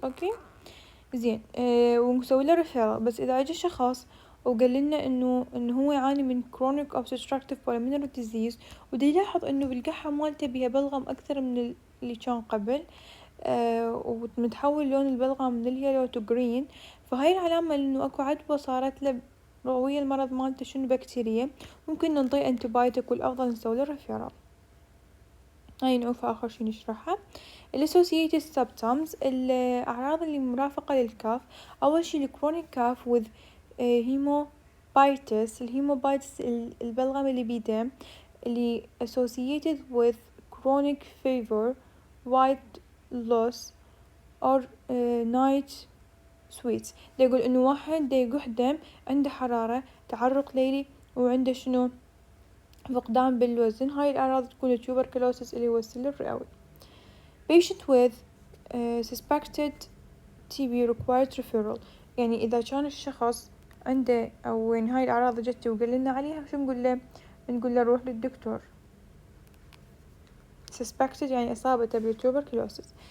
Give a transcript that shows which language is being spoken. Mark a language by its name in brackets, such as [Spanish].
[Arabic] أوكي زين، ونسوي له ريفيرال. بس إذا أجى شخص وقال لنا إنه هو يعاني من chronic obstructive pulmonary disease ودي يلاحظ إنه بالقحة مالته بيها بلغم أكثر من اللي كان قبل، ومتحول لون البلغم من اليلو تو جرين، فهاي العلامة إنه أكو عدوى صارت له روية المرض مالته شنو بكتيريا، ممكن ننطيه انتبايوتيك والأفضل نسوي له ريفيرال. هاي نعوفها آخر شي نشرحها. associated symptoms الأعراض اللي مرافقة للكاف. أول شي الكرونيك كاف with hemoptysis. الهيموبايتس البلغم اللي بيدم اللي [English] associated with chronic fever, white loss or night sweats. [Arabic] يقول إنه واحد يقح دم عنده حرارة، تعرق ليلي، وعنده شنو فقدان بالوزن. هاي الأعراض تكون tuberculosis اللي هو السل الرئوي. [English] patient with suspected TB required referral. [Arabic] يعني إذا كان الشخص عنده أو يعني هاي الأعراض جت وقال لنا عليها شو نقول له؟ نقول له روح للدكتور. suspected يعني إصابته بالtuberculosis.